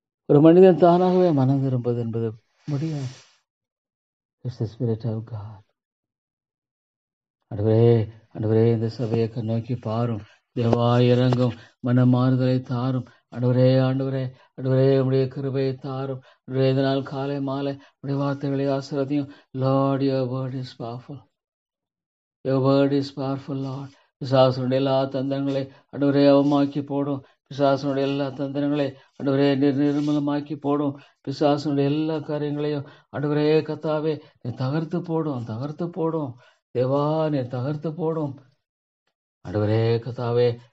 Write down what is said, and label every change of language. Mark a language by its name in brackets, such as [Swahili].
[Tamil] ஒரு மனிதன் தானாகவே மனம் திரும்புவது என்பது முடியாது. [English] It's the Spirit of God. [Tamil] ஆண்டவரே இந்த சபையை நோக்கி பாரும். தேவா இறங்கும், மன மாறுதலை தாரும் ஆண்டவரே. உடைய கிருபையை தாரும் ஆண்டவரே. இதனால் காலை மாலை உடைய வார்த்தைகளை ஆசீர்வதியும். [English] Lord, your word is powerful. Your word is powerful, Lord. [Tamil] பிசாசனுடைய எல்லா தந்திரங்களை ஆண்டவரே அவமாக்கி போடும். பிசாசனுடைய எல்லா தந்திரங்களை ஆண்டவரே நிர்மூலமாக்கி போடும். பிசாசனுடைய எல்லா காரியங்களையும் ஆண்டவரே கர்த்தாவே நீ தகர்த்து போடும். தேவா நீ தகர்த்து போடும் ஆண்டவரே கர்த்தாவே.